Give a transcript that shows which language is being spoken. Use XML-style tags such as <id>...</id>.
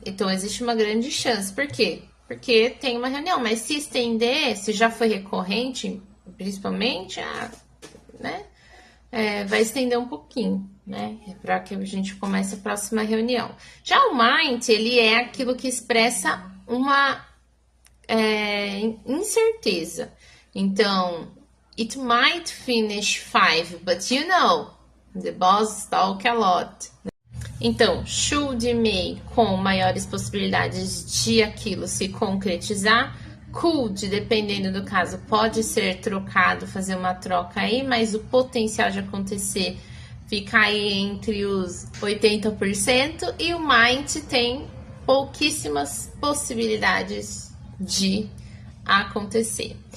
<pt>Então, existe uma grande chance. Por quê? Porque tem uma reunião, mas se estender, se já foi recorrente, principalmente, né? Vai estender um pouquinho, né? Para que a gente comece a próxima reunião. Já o might, ele é aquilo que expressa uma incerteza. Então,</pt> <en>it might finish 5, but you know, the boss talk a lot.</en> <pt>Então, should e may, com maiores possibilidades de aquilo se concretizar. Could, dependendo do caso, pode ser trocado, fazer uma troca aí, mas o potencial de acontecer fica aí entre os 80%, e o might tem pouquíssimas possibilidades de acontecer.</pt>